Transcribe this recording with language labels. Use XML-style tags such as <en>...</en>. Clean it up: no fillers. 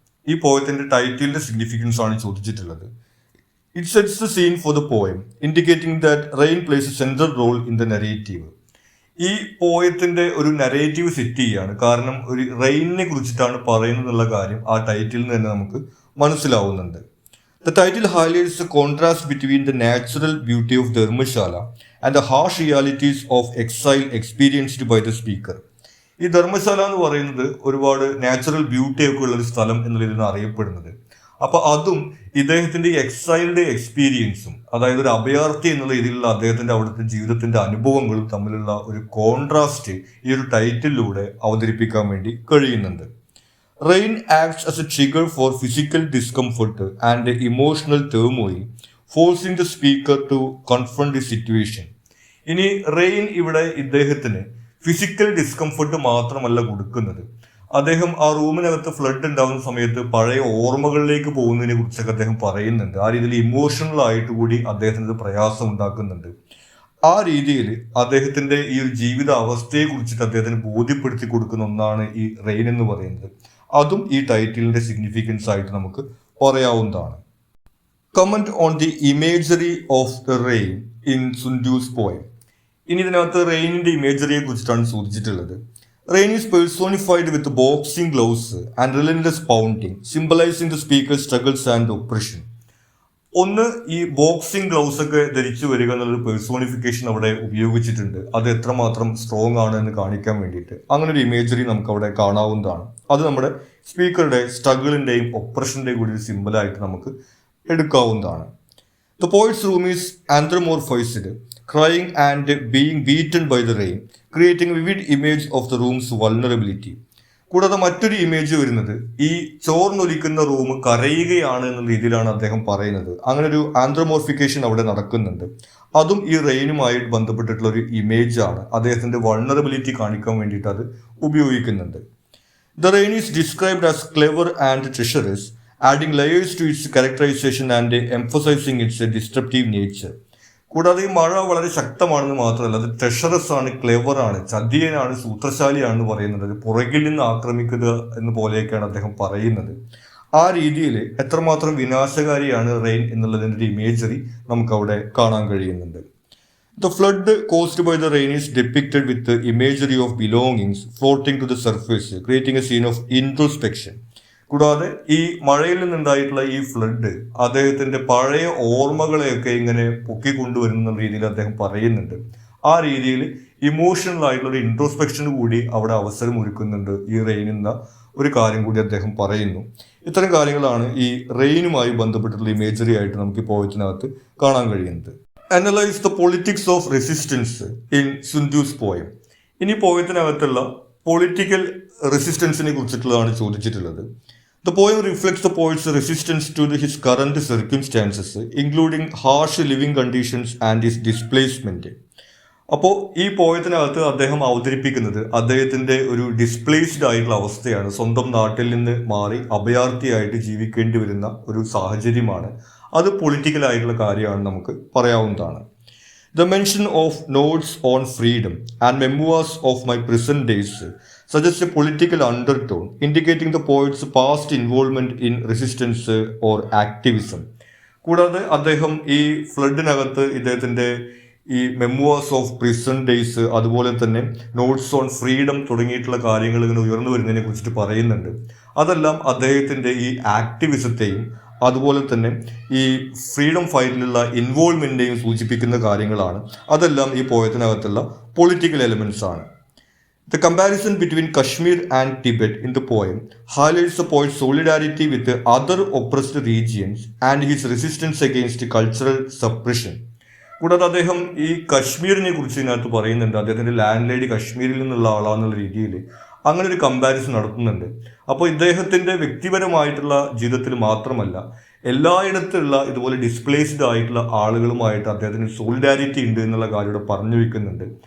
<ml>ഈ പോയത്തിന്റെ ടൈറ്റിലിന്റെ സിഗ്നിഫിക്കൻസ് ആണ് ചോദിച്ചിട്ടുള്ളത്.</ml> <en>It sets the scene for the poem indicating that rain plays a central role in the narrative.</en> <ml>ഈ പോയത്തിന്റെ ഒരു narrative set ചെയ്യാണ്, കാരണം ഒരു റെയിനിനെ കുറിച്ചിട്ടാണ് പറയുന്നതെന്നുള്ള കാര്യം ആ ടൈറ്റിൽ നിന്ന് തന്നെ നമുക്ക് മനസ്സിലാവുന്നുണ്ട്.</ml> <en>The title highlights the contrast between the natural beauty of Dharmashala and the harsh realities of exile experienced by the speaker.</en> <ml>ഈ ധർമ്മശാല എന്ന് പറയുന്നത് ഒരുപാട് നാച്ചുറൽ ബ്യൂട്ടി ഒക്കെ ഉള്ള ഒരു സ്ഥലം എന്നുള്ള രീതിയിൽ അറിയപ്പെടുന്നത്. അപ്പൊ അതും ഇദ്ദേഹത്തിന്റെ എക്സൈൽഡ് എക്സ്പീരിയൻസും, അതായത് ഒരു അഭയാർത്ഥി എന്നുള്ള രീതിയിലുള്ള അദ്ദേഹത്തിന്റെ അവിടുത്തെ ജീവിതത്തിന്റെ അനുഭവങ്ങളും തമ്മിലുള്ള ഒരു കോൺട്രാസ്റ്റ് ഈ ഒരു ടൈറ്റിലൂടെ അവതരിപ്പിക്കാൻ വേണ്ടി കഴിയുന്നുണ്ട്.</ml> <en>Rain acts as a trigger for physical discomfort and emotional turmoil, forcing the speaker to confront the situation.</en> <ml>ഇനി റെയിൻ ഇവിടെ ഇദ്ദേഹത്തിന് ഫിസിക്കൽ ഡിസ്കംഫർട്ട് മാത്രമല്ല കൊടുക്കുന്നത്, അദ്ദേഹം ആ റൂമിനകത്ത് ഫ്ലഡ് ഉണ്ടാകുന്ന സമയത്ത് പഴയ ഓർമ്മകളിലേക്ക് പോകുന്നതിനെ കുറിച്ചൊക്കെ അദ്ദേഹം പറയുന്നുണ്ട്. ആ രീതിയിൽ ഇമോഷണൽ ആയിട്ട് കൂടി അദ്ദേഹത്തിന് പ്രയാസം ഉണ്ടാക്കുന്നുണ്ട്. ആ രീതിയിൽ അദ്ദേഹത്തിന്റെ ഈ ഒരു ജീവിത അവസ്ഥയെ കുറിച്ചിട്ട് അദ്ദേഹത്തിന് ബോധ്യപ്പെടുത്തി കൊടുക്കുന്ന ഒന്നാണ് ഈ റെയിൻ എന്ന് പറയുന്നത്. അതും ഈ ടൈറ്റിലിന്റെ സിഗ്നിഫിക്കൻസ് ആയിട്ട് നമുക്ക് പറയാവുന്നതാണ്.</ml> <en>Comment on the imagery of the rain in Sundus poem.</en> <ml>ഇനി ഇതിനകത്ത് റെയിനിന്റെ ഇമേജറിയെ കുറിച്ചിട്ടാണ് ചോദിച്ചിട്ടുള്ളത്.</ml> <en>Rain is personified with boxing gloves and relentless pounding, symbolising the speaker struggles and oppression.</en> <ml>ഒന്ന്, ഈ ബോക്സിംഗ് ഗ്ലൗസ് ഒക്കെ ധരിച്ചു വരിക എന്നുള്ളൊരു പേഴ്സോണിഫിക്കേഷൻ അവിടെ ഉപയോഗിച്ചിട്ടുണ്ട്. അത് എത്രമാത്രം സ്ട്രോങ് ആണ് എന്ന് കാണിക്കാൻ വേണ്ടിയിട്ട് അങ്ങനെ ഒരു ഇമേജറി നമുക്ക് അവിടെ കാണാവുന്നതാണ്. അത് നമ്മുടെ സ്പീക്കറുടെ സ്ട്രഗിളിന്റെയും ഒപ്രഷന്റെയും കൂടി ഒരു സിമ്പിളായിട്ട് നമുക്ക് എടുക്കാവുന്നതാണ്.</ml> <en>The poet's room is anthropomorphised, crying and being beaten by the rain, creating a vivid image of the room's vulnerability.</en> <ml>കൂടാതെ മറ്റൊരു ഇമേജ് വരുന്നത് ഈ ചോർന്നൊലിക്കുന്ന റൂം കരയുകയാണ് എന്ന രീതിയിലാണ് അദ്ദേഹം പറയുന്നത്. അങ്ങനെ ഒരു ആന്ത്രമോർഫിക്കേഷൻ അവിടെ നടക്കുന്നുണ്ട്. അതും ഈ റെയിനുമായി ബന്ധപ്പെട്ടിട്ടുള്ള ഒരു ഇമേജ് ആണ്. അദ്ദേഹത്തിന്റെ വൾണറബിലിറ്റി കാണിക്കാൻ വേണ്ടിയിട്ട് അത് ഉപയോഗിക്കുന്നുണ്ട്.</ml> <en>The rain is described as clever and treacherous, adding layers to its characterisation and emphasising its disruptive nature.</en> <ml>കൂടാതെ ഈ മഴ വളരെ ശക്തമാണെന്ന് മാത്രമല്ല, അത് ട്രഷറസ് ആണ്, ക്ലെവർ ആണ്, ചതിയനാണ്, സൂത്രശാലിയാണെന്ന് പറയുന്നത്. അത് പുറകിൽ നിന്ന് ആക്രമിക്കുക എന്ന് പോലെയൊക്കെയാണ് അദ്ദേഹം പറയുന്നത്. ആ രീതിയിൽ എത്രമാത്രം വിനാശകാരിയാണ് റെയിൻ എന്നുള്ളതിൻ്റെ ഒരു ഇമേജറി നമുക്കവിടെ കാണാൻ കഴിയുന്നുണ്ട്.</ml> <en>The flood caused by the rain is depicted with the imagery of belongings floating to the surface, creating a scene of introspection.</en> <ml>കൂടാതെ ഈ മഴയിൽ നിന്നുണ്ടായിട്ടുള്ള ഈ ഫ്ലഡ് അദ്ദേഹത്തിന്റെ പഴയ ഓർമ്മകളെയൊക്കെ ഇങ്ങനെ പൊക്കിക്കൊണ്ടുവരുന്ന രീതിയിൽ അദ്ദേഹം പറയുന്നുണ്ട്. ആ രീതിയിൽ ഇമോഷണൽ ആയിട്ടുള്ള ഒരു ഇൻട്രോസ്പെക്ഷൻ കൂടി അവിടെ അവസരം ഒരുക്കുന്നുണ്ട് ഈ റെയിൻ എന്ന ഒരു കാര്യം കൂടി അദ്ദേഹം പറയുന്നു. ഇത്തരം കാര്യങ്ങളാണ് ഈ റെയിനുമായി ബന്ധപ്പെട്ടിട്ടുള്ള ഇമേജറി ആയിട്ട് നമുക്ക് ഈ പോയത്തിനകത്ത് കാണാൻ കഴിയുന്നത്.</ml> <en>Analyse the politics of resistance in Sundus poem.</en> <ml>ഇനി പോയത്തിനകത്തുള്ള പൊളിറ്റിക്കൽ റെസിസ്റ്റൻസിനെ കുറിച്ചിട്ടുള്ളതാണ് ചോദിച്ചിട്ടുള്ളത്.</ml> <en>The poem reflects the poet's resistance to his current circumstances, including harsh living conditions and his displacement.</en> <ml>അപ്പോൾ ഈ പോയത്തിനകത്ത് അദ്ദേഹം അവതരിപ്പിക്കുന്നത് അദ്ദേഹത്തിന്റെ ഒരു ഡിസ്പ്ലേസ്ഡ് ആയിട്ടുള്ള അവസ്ഥയാണ്. സ്വന്തം നാട്ടിൽ നിന്ന് മാറി അഭയാർത്ഥിയായിട്ട് ജീവിക്കേണ്ടി വരുന്ന ഒരു സാഹചര്യമാണ്. അത് പൊളിറ്റിക്കൽ ആയിട്ടുള്ള കാര്യമാണ്, നമുക്ക് പറയാവുന്നതാണ്.</ml> <en>The mention of notes on freedom and memoirs of my prison days suggests a political undertone, indicating the poet's past involvement in resistance or activism.</en> <ml>കൂടാതെ അദ്ദേഹം ഈ ഫ്ലഡിനകത്ത് ഇദ്ദേഹത്തിന്റെ ഈ മെമ്മോസ് ഓഫ് പ്രിസൺ ഡേയ്സ്, അതുപോലെ തന്നെ നോട്ട്സ് ഓൺ ഫ്രീഡം തുടങ്ങിയിട്ടുള്ള കാര്യങ്ങൾ ഇങ്ങനെ ഉയർന്നു വരുന്നതിനെ കുറിച്ചിട്ട് പറയുന്നുണ്ട്. അതെല്ലാം അദ്ദേഹത്തിന്റെ ഈ ആക്ടിവിസത്തെയും അതുപോലെ തന്നെ ഈ ഫ്രീഡം ഫൈറ്റിലുള്ള ഇൻവോൾവ്മെന്റിനെയും സൂചിപ്പിക്കുന്ന കാര്യങ്ങളാണ്. അതെല്ലാം ഈ പോയത്തിനകത്തുള്ള പൊളിറ്റിക്കൽ എലിമെന്റ്സ് ആണ്.</ml> <en>The comparison between Kashmir and Tibet in the poem highlights the poet's solidarity with the other oppressed regions and his resistance against cultural suppression.</en> <ml>കൂടാതെ അദ്ദേഹം ഈ കശ്മീരിനെ കുറിച്ച് ഇതിനകത്ത് പറയുന്നുണ്ട്. അദ്ദേഹത്തിന്റെ ലാൻഡ് ലേഡി കശ്മീരിൽ നിന്നുള്ള ആളാന്നുള്ള രീതിയിൽ അങ്ങനെ ഒരു കമ്പാരിസൺ നടത്തുന്നുണ്ട്. അപ്പോൾ ഇദ്ദേഹത്തിന്റെ വ്യക്തിപരമായിട്ടുള്ള ജീവിതത്തിൽ മാത്രമല്ല, എല്ലായിടത്തുള്ള ഇതുപോലെ ഡിസ്പ്ലേസ്ഡ് ആയിട്ടുള്ള ആളുകളുമായിട്ട് അദ്ദേഹത്തിന് സോളിഡാരിറ്റി ഉണ്ട് എന്നുള്ള കാര്യം ഇവിടെ പറഞ്ഞു വയ്ക്കുന്നുണ്ട്.</ml>